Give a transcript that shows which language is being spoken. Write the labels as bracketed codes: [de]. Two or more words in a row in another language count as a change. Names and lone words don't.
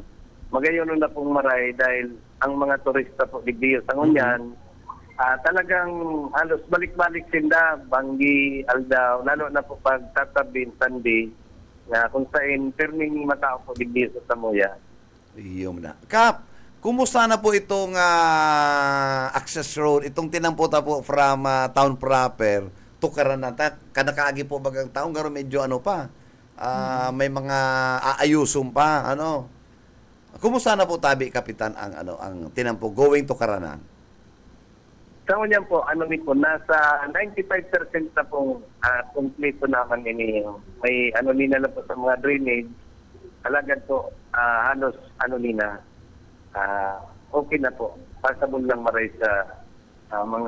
[bik] Magayon na pong maray dahil ang mga turista po digdiyo sa ngunyan talagang halos balik-balik sinda, Banggi, Aldao, lalo na po pag tatabin, Sandi, na kung saan perming matao po digdi sa Samoya. Iyom na. Kap, kumusta na po itong access road, itong tinamputa po [en] from town proper [bik] to Karanan? Kanakaagi po bagang taong garo medyo may mga aayusom pa, Kumusta na po tabi, Kapitan, ang tinampo [en] going to [bik] Karanan? Sa ngunyan po, nasa 95% na pong kompleto naman ini. May nina na po sa mga drainage. Alagad po, halos nina. Okay na po. Passable lang maray sa mga